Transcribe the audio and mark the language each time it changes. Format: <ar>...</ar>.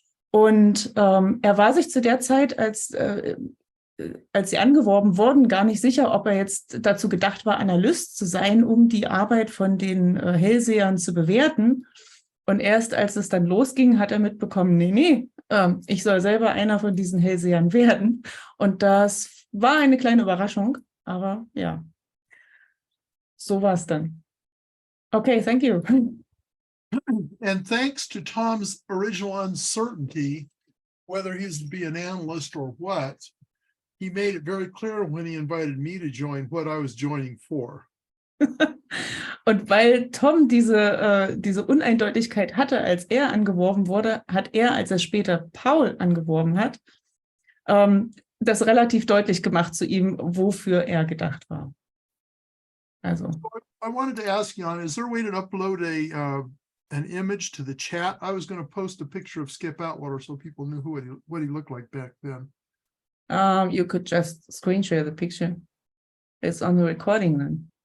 <de>Und er war sich zu der Zeit, als sie angeworben wurden, gar nicht sicher, ob er jetzt dazu gedacht war, Analyst zu sein, um die Arbeit von den Hellsehern zu bewerten. Und erst als es dann losging, hat er mitbekommen, nee, ich soll selber einer von diesen Hellsehern werden. Und das war eine kleine Überraschung, aber ja, so war es dann.</de> <en>Okay, thank you. And thanks to Tom's original uncertainty, whether he's to be an analyst or what, he made it very clear when he invited me to join what I was joining for.</en> <de>Und weil Tom diese Uneindeutigkeit hatte, als er angeworben wurde, hat er, als er später Paul angeworben hat, das relativ deutlich gemacht zu ihm, wofür er gedacht war. Also.</de> <en>I wanted to ask you, is there a way to upload an image to the chat? I was going to post a picture of Skip Atwater so people knew what he looked like back then. You could just screen share the picture. It's on the recording then.</en>